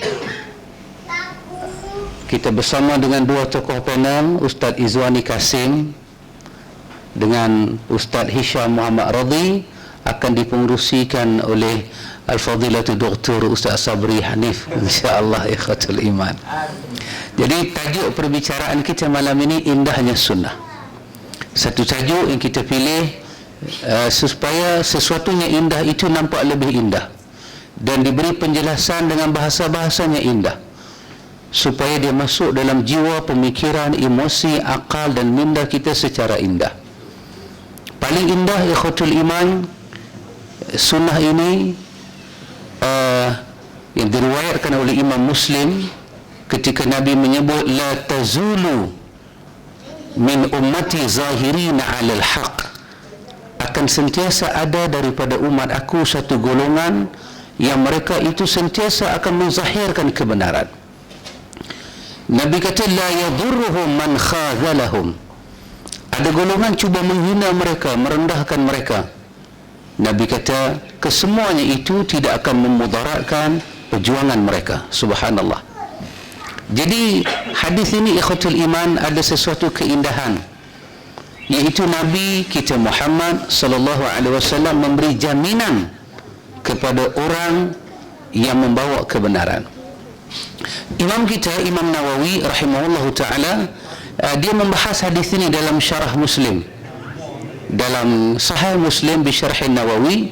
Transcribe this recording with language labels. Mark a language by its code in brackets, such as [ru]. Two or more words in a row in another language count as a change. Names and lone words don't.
[ms] Kita bersama dengan dua tokoh panel, Ustaz Izwani Kasim dengan Ustaz Hisham Muhammad Radhi, akan dipengerusikan oleh Al-Fadilatu Dr. Ustaz Sabri Hanif, insya-Allah [ar] إخوة الإيمان. [ms] Jadi tajuk perbicaraan kita malam ini indahnya sunnah. Satu tajuk yang kita pilih supaya sesuatunya indah itu nampak lebih indah dan diberi penjelasan dengan bahasa-bahasanya indah supaya dia masuk dalam jiwa, pemikiran, emosi, akal dan minda kita secara indah. Paling indah [ar] إخوة الإيمان, [ms] sunnah ini yang diriwayatkan oleh Imam Muslim ketika Nabi menyebut [ar] لا تزال من أمتي ظاهرين على الحق, [ms] akan sentiasa ada daripada umat aku satu golongan yang mereka itu sentiasa akan menzahirkan kebenaran. Nabi kata [ar] لا يضرهم من خذلهم, [ms] ada golongan cuba menghina mereka, merendahkan mereka. Nabi kata kesemuanya itu tidak akan memudaratkan perjuangan mereka. Subhanallah. Jadi hadis ini [ar] إخوة الإيمان [ms] ada sesuatu keindahan, iaitu Nabi kita Muhammad [ar] صلى الله عليه وسلم [ms] memberi jaminan kepada orang yang membawa kebenaran. Imam kita Imam Nawawi [ar] رحمه الله تعالى [ms] dia membahas hadis ini dalam syarah Muslim, dalam Sahih Muslim bi Syarh Nawawi.